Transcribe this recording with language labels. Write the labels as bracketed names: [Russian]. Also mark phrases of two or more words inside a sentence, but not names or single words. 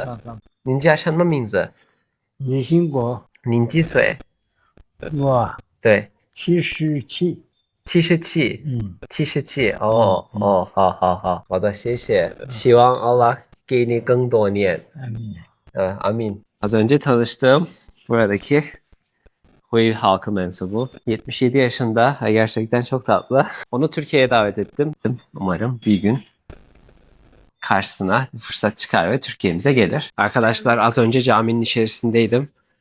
[Chinese] 好好，您叫什么名字？李兴国，您几岁？我对 77，，77。嗯， 77哦哦，好好好，好的，谢谢。希望 Allah 给你更多年。阿弥， Amin. [Turkish] Az önce tanıştığım buradaki Hui halkı mensubu. 77 yaşında ve gerçekten çok tatlı. Onu Türkiye'ye davet ettim. Umarım bir gün karşısına bir fırsat çıkar ve Türkiye'mize gelir. Arkadaşlar az önce caminin içerisindeydim.